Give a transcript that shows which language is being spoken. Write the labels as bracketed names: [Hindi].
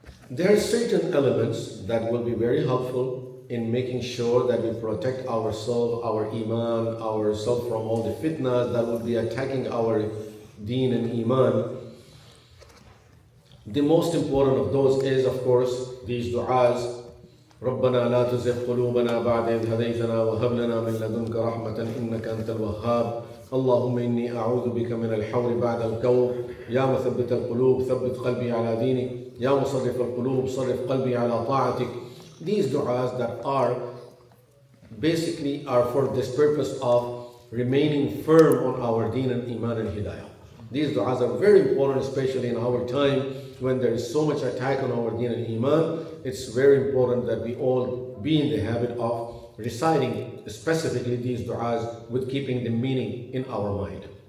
[English] There are certain elements that will be very helpful in making sure that we protect ourselves, our iman, ourselves from all the fitnas that will be attacking our deen and iman. The most important of those is, of course, these du'as. [Arabic] رَبَّنَا لَا تُزِغْ قُلُوبَنَا بَعْدَ إِذْ هَدَيْتَنَا وَهَبْ لَنَا مِن لَّدُنكَ رَحْمَةً إِنَّكَ أَنتَ الْوَهَّابُ اللهم إني أعوذ بك من الحول بعد الكور يا مثبت القلوب ثبت قلبي على دينك يا مصرف القلوب صرف قلبي على طاعتك. [English] These du'as that are basically are for this purpose of remaining firm on our deen and iman and hidayah. These du'as are very important, especially in our time when there is so much attack on our deen and iman. It's very important that we all be in the habit of reciting specifically these du'as with keeping the meaning in our mind.